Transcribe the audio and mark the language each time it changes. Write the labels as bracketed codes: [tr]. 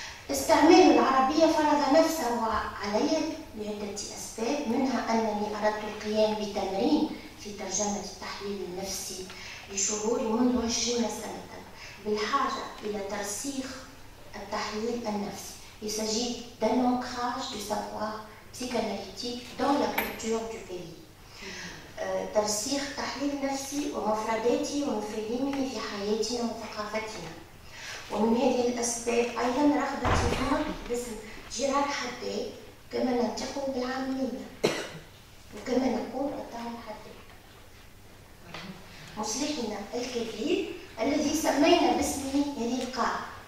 [ar] استعمال العربية فرض نفسه علي لعدة أسباب، منها أنني أردت القيام بتمرين في ترجمة التحليل النفسي لشهور منذ 20 سنة بالحاجة إلى ترسيخ التحليل النفسي. [fr] Il s'agit d'un ancrage du savoir psychanalytique dans la culture du pays. [ar] ترسيخ تحليل نفسي ومفرداته ومفاهيمه في حياتنا وثقافتنا. ومن هذه الأسباب أيضا رغبتي في نطق باسم جيرار حداد كما ننطقه بالعامية، وكما نقول الطاهر حداد مصلحنا الكبير الذي سمينا باسمه هذه القاعة.